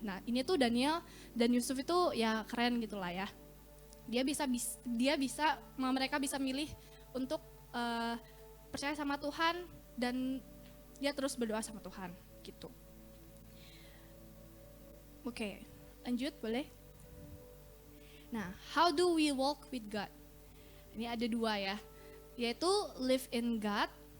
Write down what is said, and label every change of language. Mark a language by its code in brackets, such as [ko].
[id] Nah, ini tuh Daniel dan Yusuf itu ya keren gitulah ya. Mereka bisa milih untuk percaya sama Tuhan dan dia terus berdoa sama Tuhan gitu. Oke, lanjut boleh? [en] Nah, how do we walk with God? [id] Ini ada dua ya, yaitu [en] live in God.